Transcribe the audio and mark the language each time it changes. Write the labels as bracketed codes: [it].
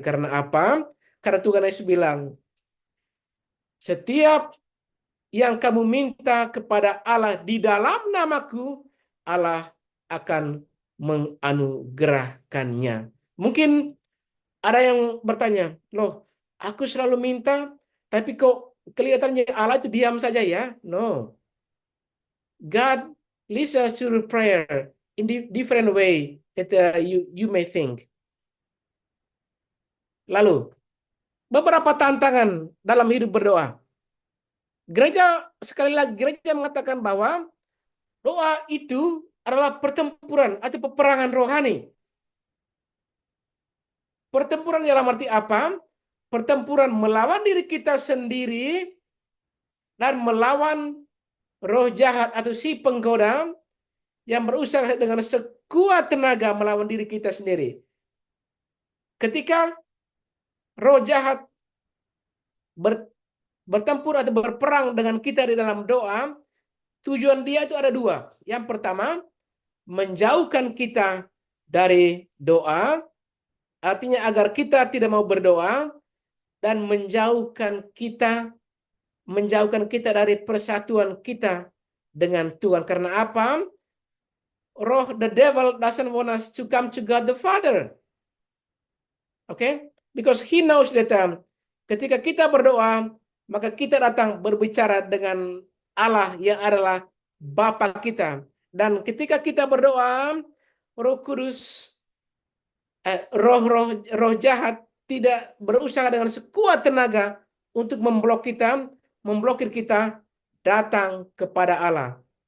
[id] Karena apa? Karena Tuhan Yesus bilang, setiap yang kamu minta kepada Allah di dalam namaku, Allah akan menganugerahkannya. Mungkin ada yang bertanya, loh, aku selalu minta, tapi kok kelihatannya Allah itu diam saja ya? [en] No. God listens to your prayer in different way that you may think. [id] Lalu, beberapa tantangan dalam hidup berdoa. Sekali lagi, gereja mengatakan bahwa doa itu adalah pertempuran atau peperangan rohani. Pertempuran dalam arti apa? Pertempuran melawan diri kita sendiri dan melawan roh jahat atau si penggoda yang berusaha dengan sekuat tenaga melawan diri kita sendiri. Ketika roh jahat bertempur atau berperang dengan kita di dalam doa, tujuan dia itu ada dua. Yang pertama, menjauhkan kita dari doa, artinya agar kita tidak mau berdoa, dan menjauhkan kita dari persatuan kita dengan Tuhan. Karena apa? [en] The devil doesn't want us to come to God the Father. Okay? Because he knows that [id] ketika kita berdoa, maka kita datang berbicara dengan Allah yang adalah Bapa kita. Dan ketika kita berdoa, Roh Kudus, roh jahat tidak berusaha dengan sekuat tenaga untuk memblokir kita datang kepada Allah.